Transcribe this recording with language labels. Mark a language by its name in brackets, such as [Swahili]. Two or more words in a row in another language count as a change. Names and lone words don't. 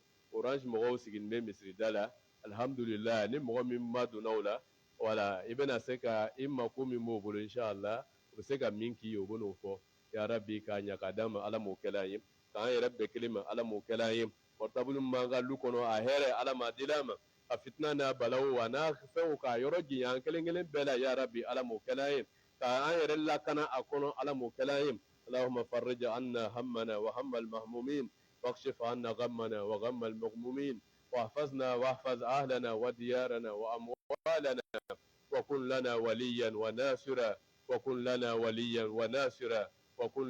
[Bambara] orange mɔgɔw sigilen bɛ misirida la alhamdulillah ni mɔgɔ min ma donna o la wala i bɛna se ka i mako min b'o bolo inshallah o bɛ se ka min k'i ye o bɛ n'o fɔ yarabi k'a ɲa ka d'a ma ala m'o kɛla an ye k'an yɛrɛ bɛɛ kelen ma ala m'o kɛla an ye portable min b'an ka lu kɔnɔ a hɛrɛ ala m'a dil'a ma a fitina n'a balawu a n'a fɛnw k'a yɔrɔ janya an kelen kelen bɛɛ la yarabi ala m'o kɛla an ye k'an yɛrɛ lakana a kɔnɔ ala m'o kɛla an ye [Arabic] اللهم فرج عنا همنا وهم المهمومين واكشف عنا غمنا وغم المغمومين واحفظنا واحفظ أهلنا وديارنا وأموالنا وكن لنا وليا وناصرا وكن لنا وليا وناصرا وكن